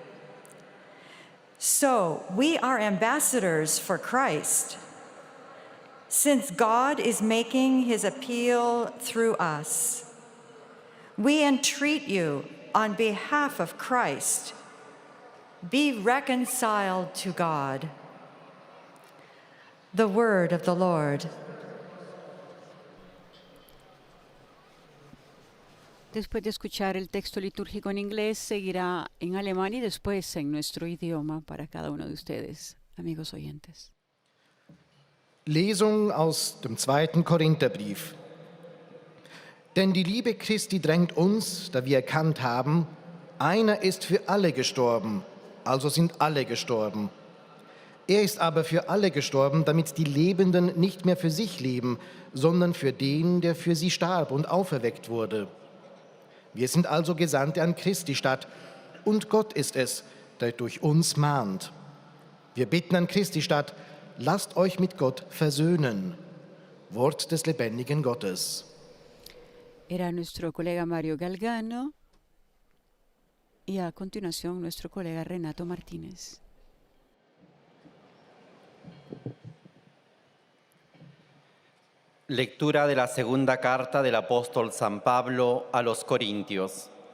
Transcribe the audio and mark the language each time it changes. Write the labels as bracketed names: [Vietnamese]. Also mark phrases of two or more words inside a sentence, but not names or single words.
[English] So we are ambassadors for Christ, since God is making his appeal through us. We entreat you on behalf of Christ, be reconciled to God. The word of the Lord. [Spanish] Después de escuchar el texto litúrgico en inglés, seguirá en alemán y después en nuestro idioma para cada uno de ustedes, amigos oyentes. [German] Lesung aus dem 2. Korintherbrief. Denn die Liebe Christi drängt uns, da wir erkannt haben, einer ist für alle gestorben, also sind alle gestorben. Er ist aber für alle gestorben, damit die Lebenden nicht mehr für sich leben, sondern für den, der für sie starb und auferweckt wurde. Wir sind also Gesandte an Christi Stadt, und Gott ist es, der durch uns mahnt. Wir bitten an Christi Stadt, lasst euch mit Gott versöhnen. Wort des lebendigen Gottes. [Spanish] Era nuestro colega Mario Galgano y a continuación nuestro colega Renato Martínez. Lectura de la segunda carta del apóstol San Pablo a los Corintios.